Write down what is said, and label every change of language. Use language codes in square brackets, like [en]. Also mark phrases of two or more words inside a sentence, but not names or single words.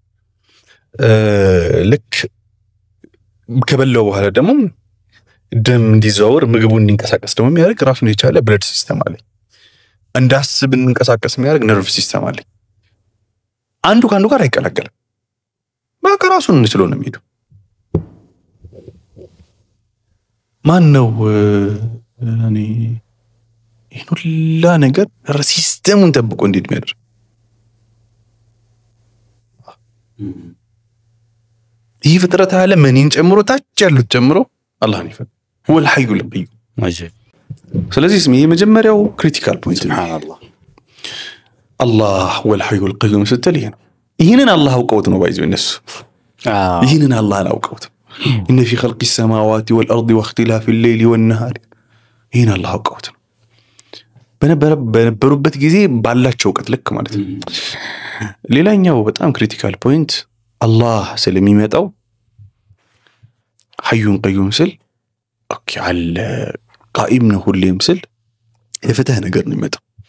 [am] ልክ ከበላው በኋላ ደግሞ ደም እንዲዘዋወር ምግቡ እንዲንቀሳቀስ ደግሞ የሚያደርግ ራሱን የቻለ [en] blood system [am] አለ። እንዳስብ እንንቀሳቀስ የሚያደርግ [en] nerve system [am] አለ። አንዱ ከአንዱ ጋር አይቀላቀልም። በቃ ራሱን እንችሎ ነው የሚሄደው። ማን ነው እኔ ይሄን ሁላ ነገር ሲስተሙን ጠብቆ እንዴት የሚያደርግ? ይህ ፍጥረት አለ ምንን ጨምሮ ታች ያሉት ጨምሮ አላህን ይፈል [ar] هو الحي القيوم [am] ማጀብ። ስለዚህ የመጀመሪያው [en] critical point [am] ነው አላህ [ar] هو الحي القيوم [am] ስትል ይሄንን አላህ አውቀውት ነው ባይዘው እነሱ ይሄንን አላህን አውቀውት [ar] إن في خلق السماوات والأرض واختلاف الليل والنهار [am] ይሄን አላህ አውቀውት ነው በነበሩበት ጊዜ ባላቸው እውቀት ልክ ማለት ነው። ሌላኛው በጣም [en] critical point [am] አላህ ስለሚመጣው [ar] حي قيوم [am] ስል ኦኬ አለ ቃኢም ነው ሁሌም ስል የፍትህ ነገር ነው የሚመጣው።